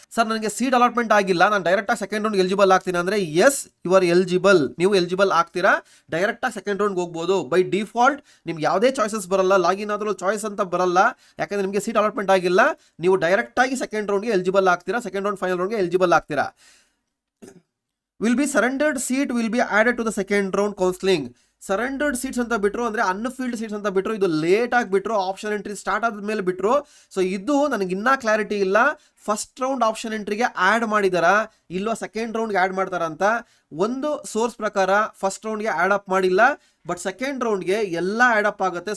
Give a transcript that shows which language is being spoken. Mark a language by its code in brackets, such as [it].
[kn] Sir ನನಗೆ seat allotment ಆಗಿಲ್ಲ, ನಾನು ಡೈರೆಕ್ಟಾಗಿ ಸೆಕೆಂಡ್ ರೌಂಡ್ ಎಲಿಜಿಬಲ್ ಆಗ್ತೀನಿ ಅಂದರೆ [en] yes, you are eligible, [kn] ನೀವು ಎಲಿಜಿಬಲ್ ಆಗ್ತೀರಾ, ಡೈರೆಕ್ಟಾಗಿ ಸೆಕೆಂಡ್ ರೌಂಡ್ಗೆ ಹೋಗ್ಬೋದು. ಬೈ ಡಿಫಾಲ್ಟ್ ನಿಮ್ಗೆ ಯಾವುದೇ ಚಾಯ್ಸಸ್ ಬರಲ್ಲ, ಲಾಗಿನ್ ಆದರೂ ಚಾಯ್ಸ್ ಅಂತ ಬರಲ್ಲ, ಯಾಕಂದರೆ ನಿಮಗೆ ಸೀಟ್ ಅಲಾಟ್ಮೆಂಟ್ ಆಗಿಲ್ಲ. ನೀವು ಡೈರೆಕ್ಟಾಗಿ ಸೆಕೆಂಡ್ ರೌಂಡ್ಗೆ ಎಲಿಜಿಬಲ್ ಆಗ್ತೀರಾ, ಸೆಕೆಂಡ್ ರೌಂಡ್ ಫೈನಲ್ ರೌಂಡ್ಗೆ ಎಲಿಜಿಬಲ್ ಆಗ್ತೀರಾ. [en] will be surrendered seat will be added to the second round counseling. [kn] Surrendered seats ಅಂತ ಬಿಟ್ರು, ಅಂದರೆ ಅನ್ಫಿಲ್ಡ್ ಸೀಟ್ಸ್ ಅಂತ ಬಿಟ್ರು, ಇದು ಲೇಟ್ ಆಗಿ ಬಿಟ್ರು, ಆಪ್ಷನ್ ಎಂಟ್ರಿ ಸ್ಟಾರ್ಟ್ ಆದ್ಮೇಲೆ ಬಿಟ್ರು. ಸೊ ಇದು ನನಗೆ ಇನ್ನೂ ಕ್ಲಾರಿಟಿ ಇಲ್ಲ, ಫಸ್ಟ್ ರೌಂಡ್ ಆಪ್ಷನ್ ಎಂಟ್ರಿಗೆ ಆ್ಯಡ್ ಮಾಡಿದಾರಾ ಇಲ್ವಾ ಸೆಕೆಂಡ್ ರೌಂಡ್ಗೆ ಆ್ಯಡ್ ಮಾಡ್ತಾರ ಅಂತ. ಒಂದು ಸೋರ್ಸ್ ಪ್ರಕಾರ ಫಸ್ಟ್ ರೌಂಡ್ಗೆ ಆ್ಯಡ್ ಅಪ್ ಮಾಡಿಲ್ಲ, ಬಟ್ ಸೆಕೆಂಡ್ ರೌಂಡ್ಗೆ ಎಲ್ಲ ಆ್ಯಡ್ ಅಪ್ ಆಗುತ್ತೆ.